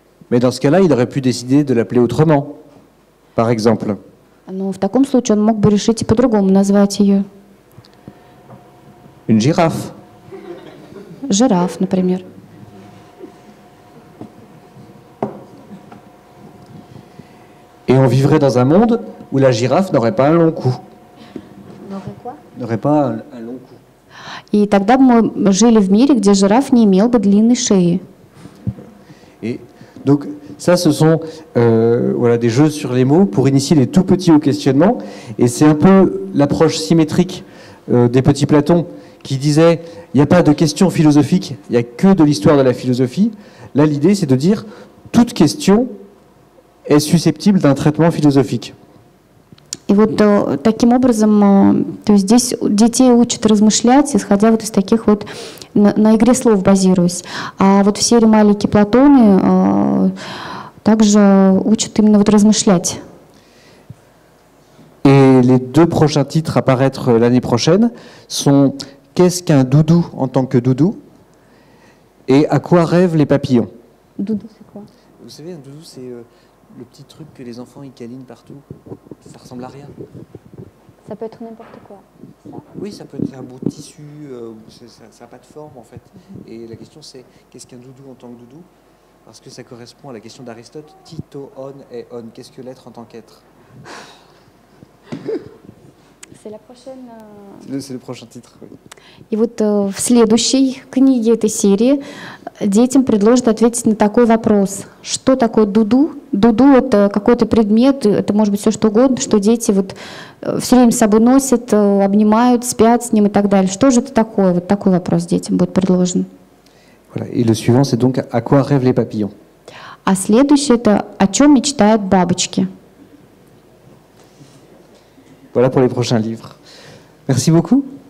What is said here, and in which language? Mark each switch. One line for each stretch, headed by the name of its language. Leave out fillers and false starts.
French: Mais dans ce cas-là, il aurait pu décider de l'appeler autrement, par exemple.
Russian: Но в таком случае он мог бы решить и по-другому назвать ее.
French: Une girafe.
Russian: Жираф, например.
French: Et on vivrait dans un monde où la girafe n'aurait pas un long cou. N'aurait pas un long cou.
Russian: И тогда бы мы жили в мире, где жираф не имел бы длинной шеи.
French: Et donc, ça, ce sont voilà, des jeux sur les mots pour initier les tout petits au questionnement. Et c'est un peu l'approche symétrique des petits Platons qui disait il n'y a pas de questions philosophiques, il n'y a que de l'histoire de la philosophie. Là, l'idée, c'est de dire toute question est susceptible d'un traitement philosophique.
Russian: И вот таким образом, то есть здесь детей учат размышлять, исходя вот из таких вот, на игре слов базируясь. А вот в серии «Маленькие Платоны» также учат именно вот размышлять.
French: Et les deux prochains titres à paraître l'année prochaine sont « Qu'est-ce qu'un doudou en tant que doudou ?» et « À quoi rêvent les papillons ?» Doudou, c'est quoi? Vous savez, un doudou, c'est le petit truc que les enfants ils câlinent partout. Ça ressemble à rien. Ça peut être n'importe quoi. Oui, ça peut être un bout de tissu, ça n'a pas de forme en fait. Et la question c'est, qu'est-ce qu'un doudou en tant que doudou? Parce que ça correspond à la question d'Aristote, tito, on et on. Qu'est-ce que l'être en tant qu'être? C'est la prochaine. C'est le prochain titre. Oui.
Russian: И вот в следующей книге этой серии детям предложат ответить на такой вопрос. Что такое дуду? Дуду — это какой-то предмет, это может быть все что угодно, что дети вот все время с собой носят, обнимают, спят с ним и так далее. Что же это такое? Вот такой вопрос детям будет предложен.
French: Voilà. Et le suivant, c'est donc « À quoi rêvent les papillons ?»
Russian: А следующее — это «О чем мечтают бабочки?»
French: Voilà pour les prochains livres. Merci beaucoup.